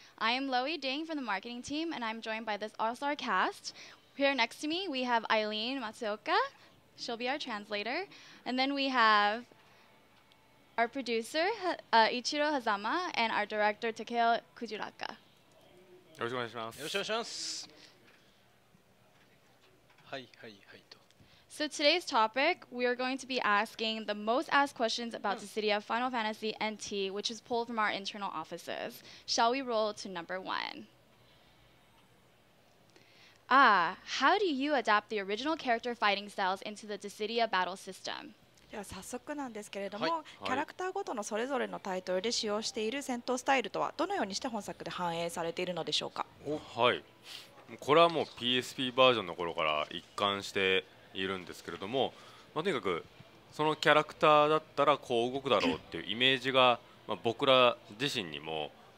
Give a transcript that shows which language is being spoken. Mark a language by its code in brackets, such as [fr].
[en] I am Lowey Ding from the marketing team, and I'm joined by this all-star cast. Here next to me we have Aileen Matsuoka. She'll be our translator. And then we have our producer, Ichiro Hazama, and our director, Takeo Kujiraoka. [ja] よろしくお願いします。よろしくお願いします。はいはいはいと。 [en] So today's topic, we are going to be asking the most asked questions about DISSIDIA Final Fantasy NT, which is pulled from our internal offices. Shall we roll to number 1? How do you adapt the original character fighting styles into the DISSIDIA battle system? [ja] では早速なんですけれども、キャラクターごとのそれぞれのタイトルで使用している戦闘スタイルとはどのようにして本作で反映されているのでしょうか。はい、これはもう PSP バージョンの頃から一貫しているんですけれども、とにかくそのキャラクターだったらこう動くだろうっていうイメージが、僕ら自身にも